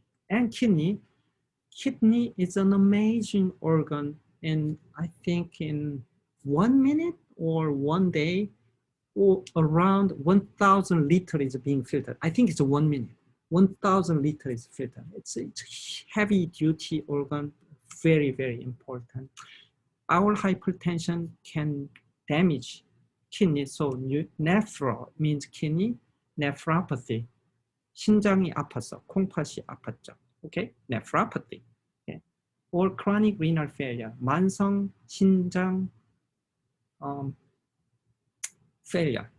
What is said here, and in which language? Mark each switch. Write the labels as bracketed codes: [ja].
[en] And kidney is an amazing organ, and I think in 1 minute or 1 day, or around 1,000 liters is being filtered. I think it's 1 minute. 1,000 liters is filtered. It's a heavy duty organ, very important. Our hypertension can damage kidney. So nephro means kidney, nephropathy. [ko] 심장이 아팠어, 콩팥이 아팠죠. [en] Okay, nephropathy. Okay. Or chronic renal failure, [ko] 만성 신장 [en] failure.